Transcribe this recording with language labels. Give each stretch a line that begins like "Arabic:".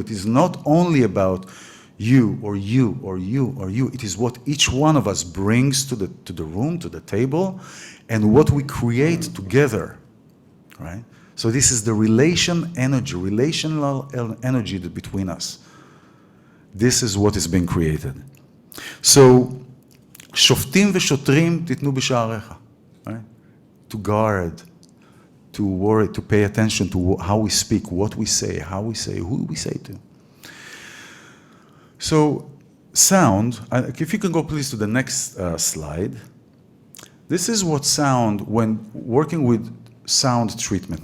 English: It is not only about you or you or you or you. It is what each one of us brings to the room, to the table, and what we create together, right? So this is the relational energy between us. This is what is being created.
Hebrew: So, שופטים ושוטרים תיתנו בשעריך, right?
English: To guard, to worry, to pay attention to how we speak, what we say, how we say, who we say to. So, sound, if you can go please to the next slide. This is what sound, when working with sound treatment.